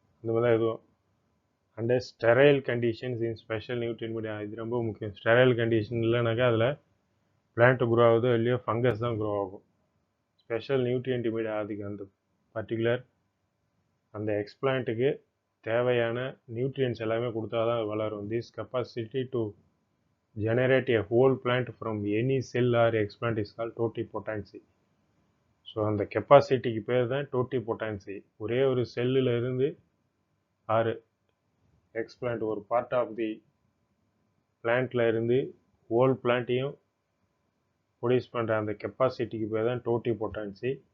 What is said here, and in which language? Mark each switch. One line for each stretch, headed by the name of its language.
Tamil: இந்த மாதிரி தான் எதுவும்
English: Under sterile conditions in special nutrient media.
Tamil: இது ரொம்ப முக்கியம். ஸ்டெரைல் கண்டிஷன் இல்லைனாக்கா அதில் பிளான்ட்டு க்ரோ ஆகுதோ இல்லையோ ஃபங்கஸ் தான் க்ரோ ஆகும். ஸ்பெஷல் நியூட்ரியன்ட் மீடியா அதுக்கு அந்த பர்டிகுலர் அந்த எக்ஸ்பிளான்ட்டுக்கு தேவையான நியூட்ரியன்ஸ் எல்லாமே கொடுத்தா தான் வளரும்.
English: This capacity to generate a whole plant from any cell or explant is called totipotency.
Tamil: So அந்த கெப்பாசிட்டிக்கு பேர் தான் டோட்டிபொட்டன்சி. ஒரே ஒரு செல்லில் இருந்து ஆறு எக்ஸ்பிளான்ட் ஒரு
English: part of the பிளான்ட்ல
Tamil: இருந்து ஹோல் பிளான்ட்டையும் ப்ரொடியூஸ் பண்ணுற அந்த கெப்பாசிட்டிக்கு பேர் தான் டோட்டிபொட்டன்சி.